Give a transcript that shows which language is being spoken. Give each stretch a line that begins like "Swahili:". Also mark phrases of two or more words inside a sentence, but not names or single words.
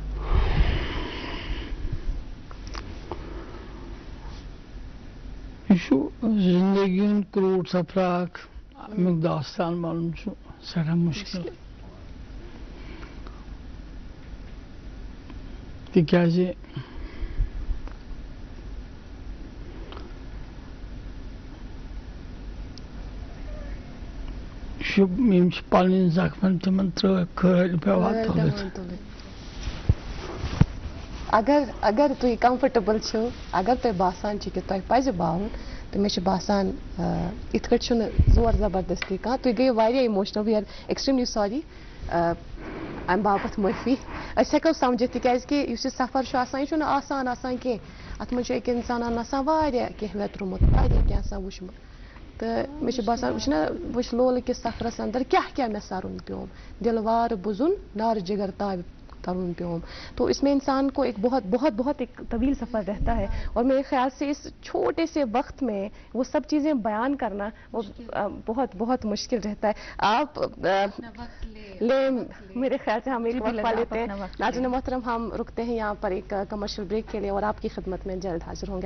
Kashmiri: یہ چھُ زندگی ہُنٛد کروٗڑ سفر اکھ امیُک داستان وَنُن چھُ سٮ۪ٹھاہ مُشکِل تِکیٛازِ یِم چھِ پنٕنۍ زخمن تِمن ترٛٲوۍ کھٲلۍ پیٚوان تُلِتھ. اگر تُہۍ کمفٲٹیبل چھِو اگر تۄہہِ باسان چھِ کہِ تۄہہِ پزِ باوُن تہٕ مےٚ چھُ باسان یِتھ کٔٹھۍ چھُنہٕ زور زبردستی کانٛہہ تُہۍ گٔیِو واریاہ اِموشنل
English: we are extremely
Kashmiri: سوری امہِ باپتھ معٲفی أسۍ ہٮ۪کو سمجھِتھ تِکیٛازِ کہِ یُس یہِ سفر چھُ آسان یہِ چھُنہٕ آسان کینٛہہ اتھ منٛز چھُ أکۍ انسانن آسان واریاہ کینٛہہ ویترومُت واریاہ کینٛہہ آسان وٕچھمُت تہٕ مےٚ چھُ باسان وٕچھ نا وٕچھ لولہٕ کِس سفرس اندر کیٛاہ کیٛاہ مےٚ سرُن پیوم دل وارٕ بُزُن نارٕ جگر تابہِ ترُن پیوم
Urdu: تو اس میں انسان کو ایک بہت بہت بہت ایک طویل سفر رہتا ہے اور میرے خیال سے اس چھوٹے سے وقت میں وہ سب چیزیں بیان کرنا وہ بہت بہت مشکل رہتا ہے. آپ لیں میرے خیال سے ہم ایک وقفہ لیتے ہیں. ناظرین محترم ہم رکتے ہیں یہاں پر ایک کمرشل بریک کے لیے اور آپ کی خدمت میں جلد حاضر ہوں گے.